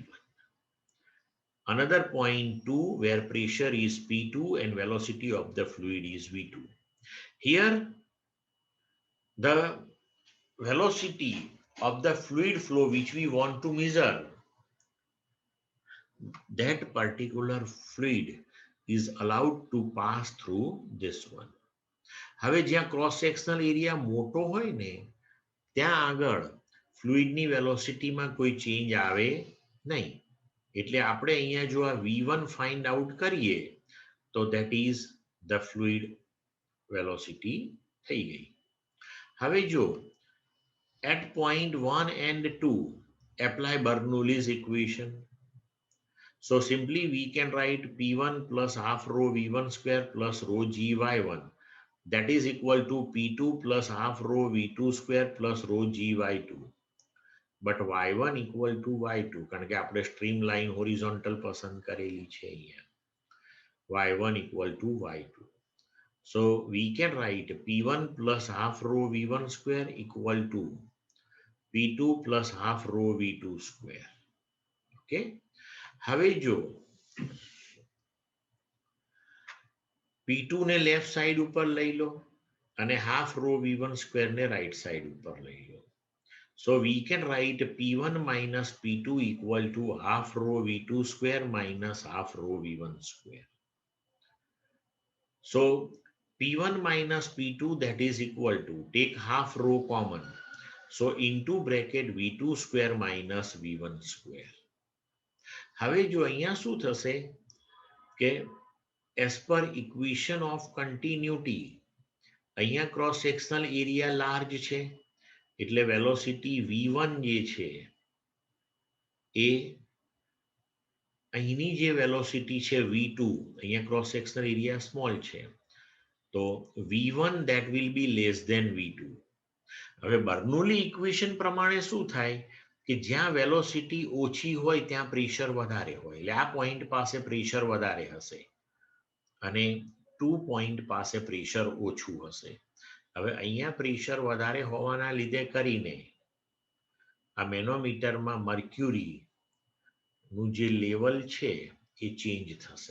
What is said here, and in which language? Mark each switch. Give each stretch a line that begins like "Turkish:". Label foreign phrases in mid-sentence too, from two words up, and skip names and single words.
English: Another point 2 where pressure is P2 and velocity of the fluid is V2. Here the velocity of the fluid flow which we want to measure, that particular fluid is allowed to pass through this one.
Gujarati: હવે જ્યાં
English: cross sectional area
Gujarati: મોટો હોય ને ત્યાં આગળ ફ્લુઇડની વેલોસિટીમાં કોઈ ચેન્જ આવે નહીં. એટલે આપણે અહીંયા જો આ V1
English: find out
Gujarati: કરીએ તો
English: that is the fluid velocity
Gujarati: થઈ ગઈ. હવે જો
English: at point 1 and 2 apply Bernoulli's equation. So simply we can write P1 plus half rho V1 square plus rho GY1, that is equal to P2 plus half rho V2 square plus rho GY2. But Y1 equal to Y2
Gujarati: કારણ કે આપણે streamline horizontal પસંદ કરેલી છે અહીંયા.
English: Y1 equal to Y2. So we can write P1 plus half rho V1 square equal to P2 plus half rho V2 square. Okay.
Gujarati: હવે જો P2 ને
English: left side
Gujarati: ઉપર લઈ લો અને
English: half rho V1 square
Gujarati: ને
English: right side
Gujarati: ઉપર લઈ લો.
English: So we can write P1 minus P2 equal to half rho V2 square minus half rho V1 square. So P1 minus P2 that is equal to, take half rho common. So into bracket V2 square minus V1 square.
Gujarati: હવે જો અહીંયા શું થશે કે
English: as per equation of continuity
Gujarati: અહીંયા
English: cross sectional area large
Gujarati: છે એટલે velocity V1 જે છે એ અહીંની જે velocity છે V2, અહીંયા
English: cross sectional area small
Gujarati: છે તો
English: V1 that will be less than V2.
Gujarati: હવે બર્નોલી equation પ્રમાણે શું થાય કે જ્યાં વેલોસિટી ઓછી હોય ત્યાં પ્રેશર વધારે હોય, એટલે આ પોઈન્ટ પાસે પ્રેશર વધારે હશે અને 2 પોઈન્ટ પાસે પ્રેશર ઓછું હશે. હવે અહીંયા પ્રેશર વધારે હોવાના લીધે કરીને આ મેનોમીટરમાં મર્ક્યુરીનું જે લેવલ છે એ ચેન્જ થશે.